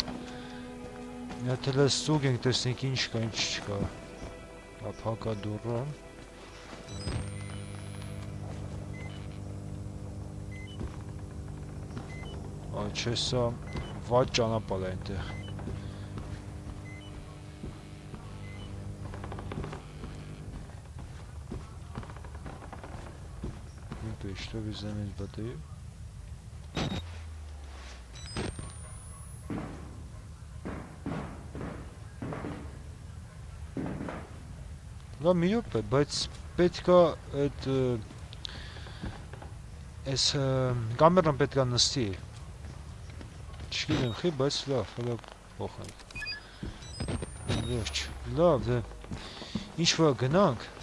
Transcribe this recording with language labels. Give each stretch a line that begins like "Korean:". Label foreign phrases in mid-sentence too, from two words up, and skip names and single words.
Armenian: Եթե ստուգ ենք տեսնենք ինչ կա, ինչ չկա Փակա դուռը Այ չէ սա վատ ճանապարհ է այնտեղ
Russian: Ну что вы заметили батарею?
Armenian: Լավ մի ոպ է, բայց պետքա այդ այս կամերան պետքա նստի չգիտեմ խի, բայց լավ, հլա փոխանք վերջ, լավ, ինչ որ գնանք